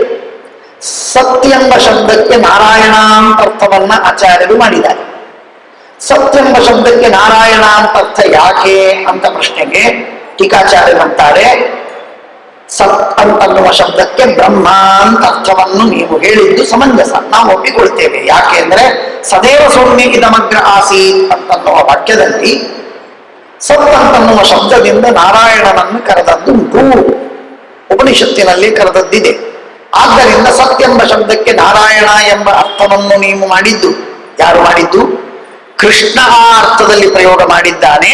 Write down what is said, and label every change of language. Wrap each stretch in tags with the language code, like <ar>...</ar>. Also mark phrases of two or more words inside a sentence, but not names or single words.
<kn>ಸತ್ ಎಂಬ ಶಬ್ದಕ್ಕೆ ನಾರಾಯಣ ಅಂತ ಅರ್ಥವನ್ನ ಆಚಾರ್ಯರು ಮಾಡಿದ್ದಾರೆ. ಸತ್ ಎಂಬ ಶಬ್ದಕ್ಕೆ ನಾರಾಯಣ ಅಂತ ಅರ್ಥ ಯಾಕೆ ಅಂತ ಪ್ರಶ್ನೆಗೆ ಟೀಕಾಚಾರ್ಯರಂತಾರೆ, ಸತ್ ಅಂತನ್ನುವ ಶಬ್ದಕ್ಕೆ ಬ್ರಹ್ಮ ಅಂತ ಅರ್ಥವನ್ನು ನೀವು ಹೇಳಿದ್ದು ಸಮಂಜಸ, ನಾವು ಒಪ್ಪಿಕೊಳ್ತೇವೆ. ಯಾಕೆ ಅಂದ್ರೆ</kn> <sa>ಸದೇವ ಸೌಮ್ಯ ಇದಮಗ್ರ ಆಸೀತ್</sa> <kn>ಅಂತನ್ನುವ ವಾಕ್ಯದಲ್ಲಿ ಸತ್ ಅಂತನ್ನುವ ಶಬ್ದದಿಂದ ನಾರಾಯಣನನ್ನು ಕರೆದದ್ದುಂಟು, ಉಪನಿಷತ್ತಿನಲ್ಲಿ ಕರೆದದ್ದಿದೆ. ಆದ್ದರಿಂದ ಸತ್ಯೆಂಬ ಶಬ್ದಕ್ಕೆ ನಾರಾಯಣ ಎಂಬ ಅರ್ಥವನ್ನು ನೀವು ಮಾಡಿದ್ದು, ಯಾರು ಮಾಡಿದ್ದು? ಕೃಷ್ಣ ಆ ಅರ್ಥದಲ್ಲಿ ಪ್ರಯೋಗ ಮಾಡಿದ್ದಾನೆ.</kn>